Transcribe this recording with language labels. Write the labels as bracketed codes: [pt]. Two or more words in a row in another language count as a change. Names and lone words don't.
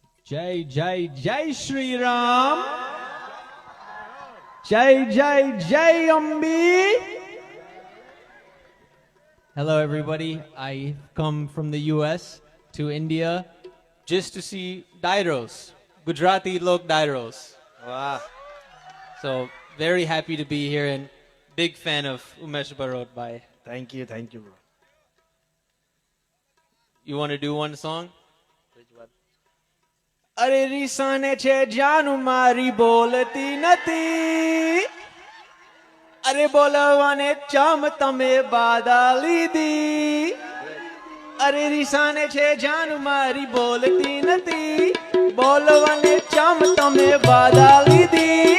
[hi] जय जय जय श्री राम, जय जय जय Ambi. [en] Hello everybody, I come from the US to India just to see Dairos, Gujarati Lok Dairos. Wow. So very happy to be here and big fan of Umesh Barot bhai. Thank you, bro. You want to do one song? Which one? [gu] અરે રીસાને છે જાનુ મારી બોલતી નથી, અરે બોલવાને ચમ તમે બાધા લીધી. અરે રીસાને છે જાનુ મારી બોલતી નથી, બોલવાને ચમ તમે બાધા લીધી.